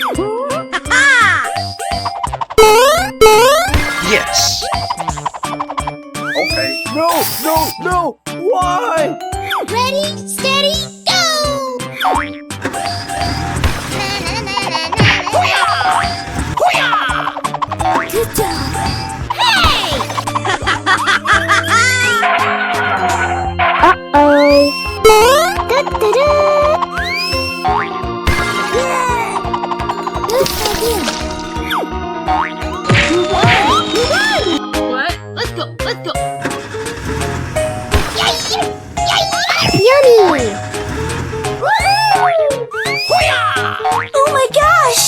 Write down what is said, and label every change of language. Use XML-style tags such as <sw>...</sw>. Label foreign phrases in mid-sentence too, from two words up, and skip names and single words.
<en>Yes. Okay. No, no, no! Why? Ready, steady, go! Good job! Hey! Uh-oh! Da-da-da! Good idea! You won! You won! What? Let's go, let's go. Yummy! Oh my gosh!</en>